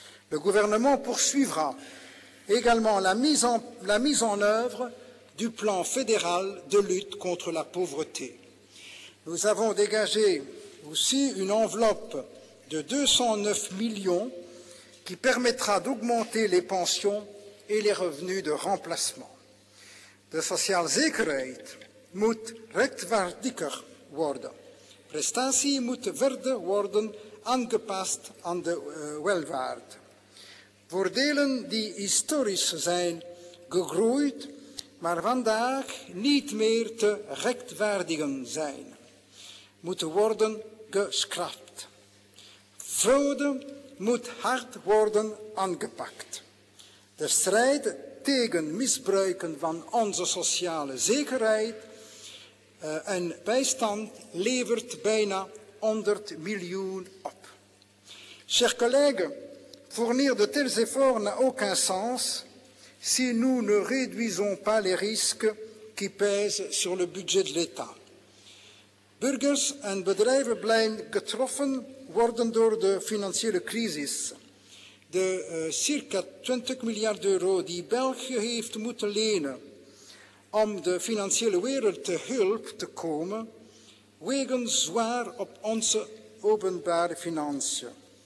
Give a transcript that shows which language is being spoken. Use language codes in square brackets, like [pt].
[fr] Le gouvernement poursuivra également la mise en œuvre du plan fédéral de lutte contre la pauvreté. Nous avons dégagé aussi une enveloppe de 209 millions qui permettra d'augmenter les pensions et les revenus de remplacement. [nl] De sociaalzekerheid moet rechtvaardiger worden. Prestatie moet verder worden aangepast aan de welvaart. Voordelen die historisch zijn gegroeid, maar vandaag niet meer te rechtvaardigen zijn, moeten worden geschrapt. Fraude moet hard worden aangepakt. De strijd tegen misbruiken van onze sociale zekerheid en bijstand levert bijna 100 miljoen op. [fr] Chers collègues, fournir de tels efforts n'a aucun sens si nous ne réduisons pas les risques qui pèsent sur le budget de l'État. [nl] Burgers en bedrijven blijven getroffen worden door de financiële crisis. De circa 20 miljard euro die België heeft moeten lenen om de financiële wereld te hulp te komen, wegen zwaar op onze openbare financiën.